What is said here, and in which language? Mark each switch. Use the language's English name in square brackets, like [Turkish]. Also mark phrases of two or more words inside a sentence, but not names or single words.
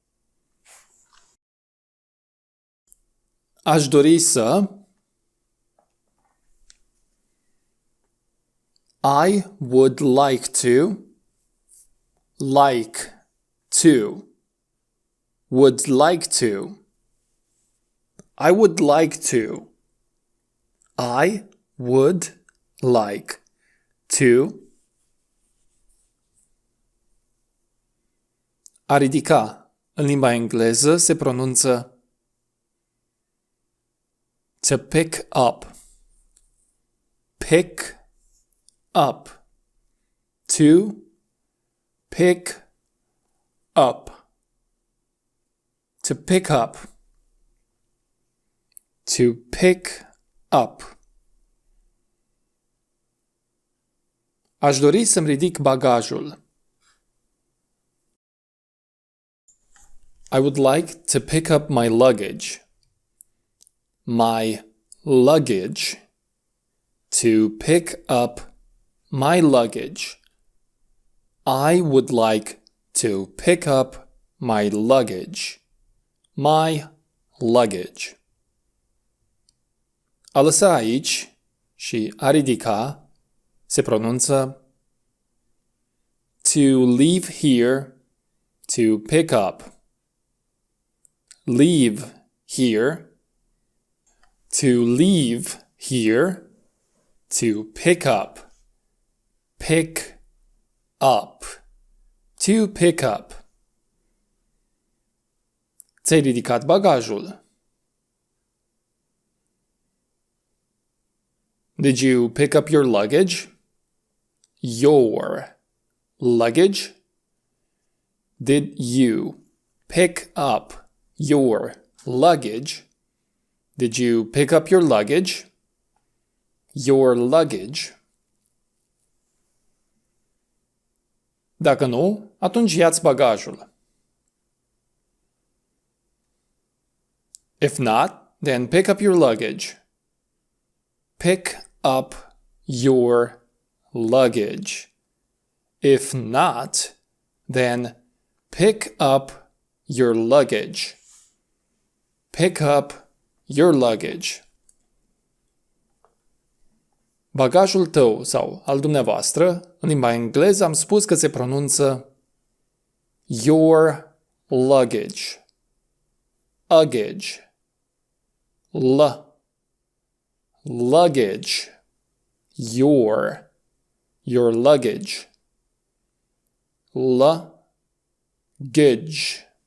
[Romanian] Aș dori să. [English] I would like to. Like to. Would like to. I would like to. I would like to. [Romanian] A ridica în limba engleză se pronunță [English] To pick up. Pick up. To pick up. To pick up. To pick up. [Romanian] Aș dori să-mi ridic bagajul. [English] I would like to pick up my luggage. My luggage. To pick up my luggage. I would like to pick up my luggage. My luggage. [Romanian] A lăsa aici și a ridica se pronunță [English] to leave here, to pick up. Leave here. To leave here. To pick up. Pick up. To pick up. [Romanian] Ți-ai ridicat bagajul. [English] Did you pick up your luggage? Your luggage? Did you pick up your luggage? Did you pick up your luggage? Your luggage. [Romanian] Dacă nu, atunci ia-ți bagajul. [English] If not, then pick up your luggage. Pick up your luggage. If not, then pick up your luggage. Pick up your luggage. [Romanian] Bagajul tău sau al dumneavoastră, în limba engleză am spus că se pronunță [English] your luggage. Luggage. Luggage. Your luggage. Luggage.